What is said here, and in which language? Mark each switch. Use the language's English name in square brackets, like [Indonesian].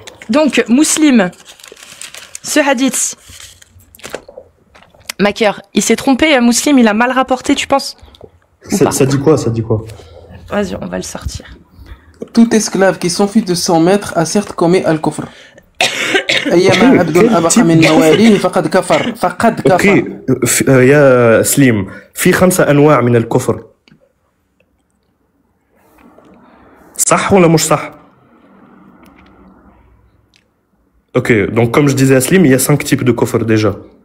[French] Donc, Muslim, ce hadith, Maker, il s'est trompé, Muslim, il a mal rapporté, tu penses? Ou pas Ça dit quoi? Ça dit quoi? Vas-y, on va le sortir. Tout esclave qui s'enfuit de son maître a certes commis al-kufr. [Arabic] أيما عبد أبقى من مواليه فقد كفر اوكي يا سليم في 5 انواع من الكفر صح ولا مش صح؟ [French] Ok, donc comme je disais à Slim, il y a 5 types de kufr déjà.